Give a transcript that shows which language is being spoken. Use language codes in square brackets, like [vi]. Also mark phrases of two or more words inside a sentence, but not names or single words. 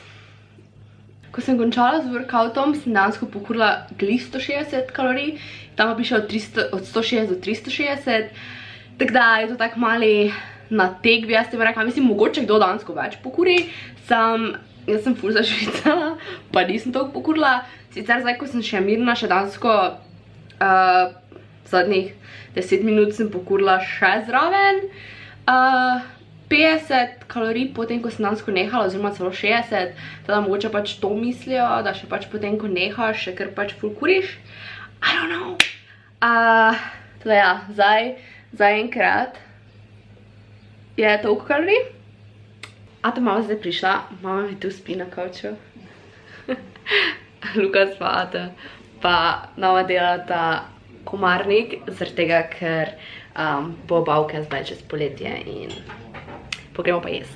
[sl] Ko sem končala z workoutom, sem dejansko pokurila glih 160 kalorij, tam pa piše od 160 do 360, tako da je to tak mali nateg, bi jaz tebe rekla, mislim, mogoče kdo dejansko več pokuri, jaz sem ful zašvicala, pa nisem toliko pokurila, sicer zdaj, ko sem še mirna, še dejansko zadnjih 10 minut sem pokurila še zraven, 50 kalorij potem, ko sem dejansko nehala, oziroma celo 60, teda mogoče pač to mislijo, da še pač potem, ko nehaš, še kar pač ful kuriš, [en] I don't know. [sl] Teda ja, zdaj enkrat je toliko kalorij. A ta mama zdaj prišla, mama mi tu spi na kavču. Lukas pa Ata pa nama delata komarnik, zaradi tega, ker bo bavke zdaj čez poletje in pogremo pa jest.